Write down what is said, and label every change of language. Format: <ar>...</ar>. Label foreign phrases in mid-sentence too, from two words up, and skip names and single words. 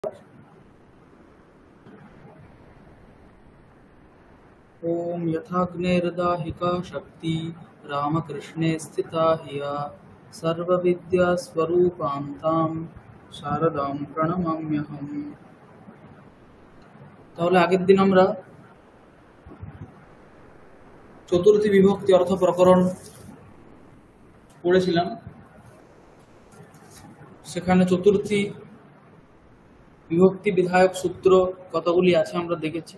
<sa>ॐ यथाग्नेर्दाहिका शक्ति रामकृष्णे स्थिता हिया सर्वविद्यास्वरूपान्तां शारदां प्रणमाम्यहम्।</sa> <bn>তাহলে আগের দিন আমরা চতুর্থী বিভক্তি অর্থ প্রকরণ পড়েছিলাম। সেখানে চতুর্থী বিভক্তি বিধায়ক সূত্র কতগুলি আছে আমরা দেখেছি।</bn>